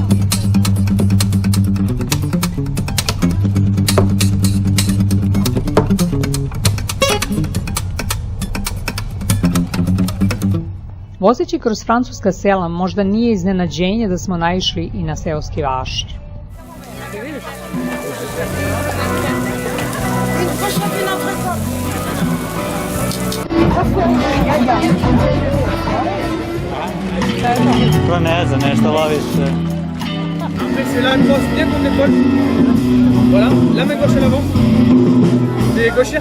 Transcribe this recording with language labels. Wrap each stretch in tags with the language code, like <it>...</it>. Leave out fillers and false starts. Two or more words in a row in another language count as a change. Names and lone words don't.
<sr>Vozeći kroz francuska sela možda nije iznenađenje da smo naišli i na seoski vašar. To ne znam, nešto loviš.</sr> <fr>C'est là, crosse bien contre l'épaule. Voilà, la main gauche à l'avant. C'est gauchère.</fr>